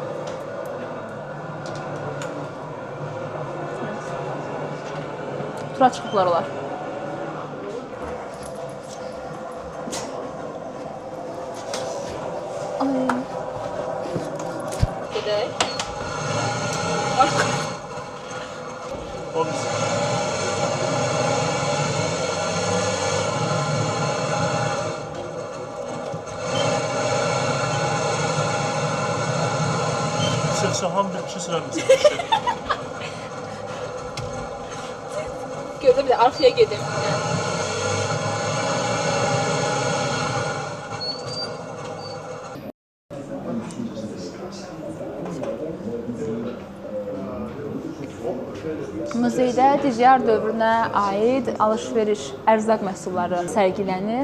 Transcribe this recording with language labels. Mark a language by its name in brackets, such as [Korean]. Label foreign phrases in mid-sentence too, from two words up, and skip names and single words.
[Azerbaijani] Tura çıxıblar olar. Ay. Gedək. O biz. [Turkish] Şahan bir şey sürer misin? Gördüm de arkaya gedim. [Azerbaijani] Muzeydə DDR dövrünə aid alış-veriş, ərzaq məhsulları sərgilənir.